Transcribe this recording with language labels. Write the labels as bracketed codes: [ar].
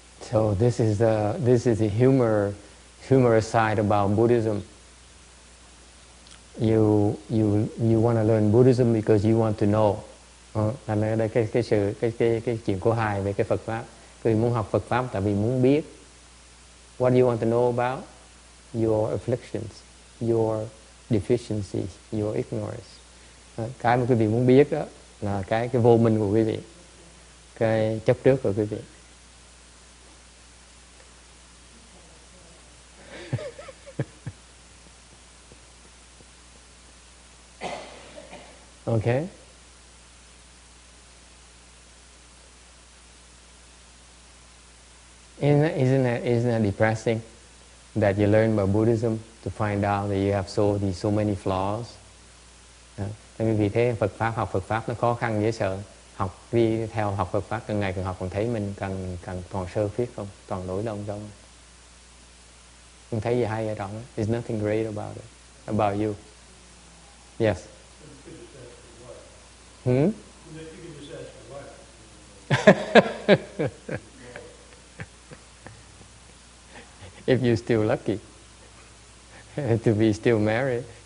[en] So this is the humorous side about Buddhism. You want to learn Buddhism because you want to know. [vi] Thành ra đây cái chuyện của hài về cái Phật pháp. Vì muốn học Phật pháp tại vì muốn biết. [en] What do you want to know about? Your afflictions, your deficiencies, your ignorance. [vi] Cái mà quý vị muốn biết đó là cái vô minh của quý vị, cái chấp trước của quý vị. [en] Okay? Isn't that depressing that you learn about Buddhism to find out that you have so many flaws? [vi] Vì thế học Phật pháp nó khó khăn dễ sợ. Đi theo học Phật pháp càng ngày càng học, còn thấy mình càng còn sơ khuyết không, toàn lỗi lầm không. Không thấy gì hay ở trong. [en] There's nothing great about you. Yes. Hmm? if you're still lucky to be still married.